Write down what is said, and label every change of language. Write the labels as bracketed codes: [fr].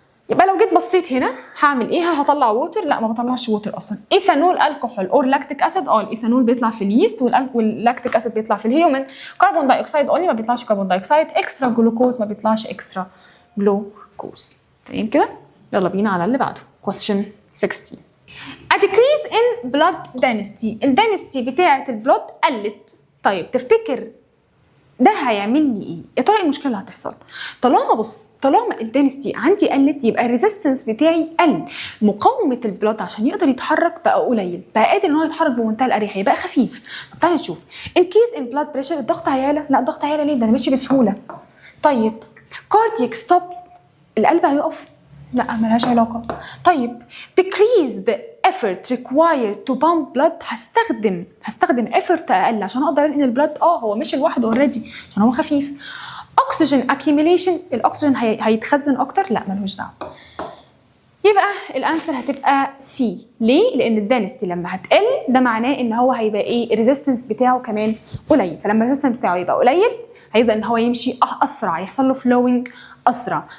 [ar] يبقى لو جيت بصيت هنا هعمل ايه؟ هل هطلع ووتر؟ لا ما بطلعش ووتر اصلا. ايثانول الكحول اور لاكتيك اسيد، الايثانول بيطلع في اليست واللاكتيك اسيد بيطلع في الهيومن. كربون دايوكسيد اونلي ما بيطلعش كربون دايوكسيد، اكسترا جلوكوز ما بيطلعش اكسترا جلوكوز. تمام كده؟ يلا بينا على اللي بعده [en] question 16. A decrease in blood density، [ar] الدنستي بتاعه البلود قلت. طيب تفتكر ده هيعمل لي ايه؟ يا ترى ايه المشكله اللي هتحصل؟ طالما الدنستي عندي قلت يبقى الريزيستنس بتاعي قل، مقاومه البلود عشان يقدر يتحرك بقى قليل، بقى قادر ان هو يتحرك بمنتهى الاريحيه، بقى خفيف. طب تعالى نشوف. انكيز ان بلاد بريشر، الضغط هيعلى؟ لا الضغط هيعلى ليه؟ ده انا ماشي بسهوله. طيب كاردياك ستوبس، القلب هيقف؟ لا ملهاش علاقه. [en] طيب decrease the effort required to pump blood، [ar] هستخدم effort اقل عشان اقدر انقل البلد. هو مشي لوحده اوريدي عشان هو خفيف. [en] oxygen accumulation، [ar] الاكسجين هيتخزن اكتر؟ لا ملوش دعوه. يبقى الانسر هتبقى سي. ليه؟ لان الدنستي لما هتقل ده معناه ان هو هيبقى ايه؟ الريزيستنس بتاعه كمان قليل، فلما الريزيستنس بتاعه يبقى قليل هيبدا ان هو يمشي اسرع، يحصل له فلوينج اسرع.